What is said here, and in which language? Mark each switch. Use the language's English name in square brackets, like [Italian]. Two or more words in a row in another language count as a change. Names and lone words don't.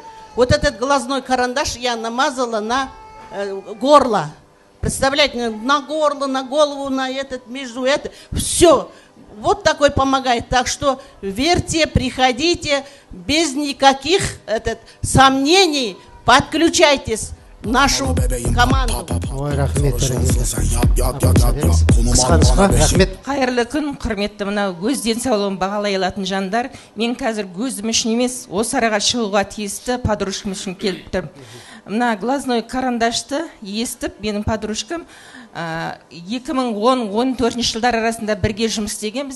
[Russian] Вот этот глазной карандаш я намазала на горло. Представляете, на горло, на голову, на между это. Все. Вот такой помогает. Так что верьте, приходите, без никаких сомнений, подключайтесь в нашу команду. [Kazakh] Ой, рахмет, рахмет. Қайырлы күн, құрметті мына өз денсаулығын бағалай алатын жандар. Мен қазір көзім үшін емес, осы араға шығуға тиісті подружкам үшін келіп тұрмын. Мына [Russian] глазной карандашты [Kazakh] естіп, менің подружкам 2010-14 жылдар арасында бірге жұмыс істегенбіз.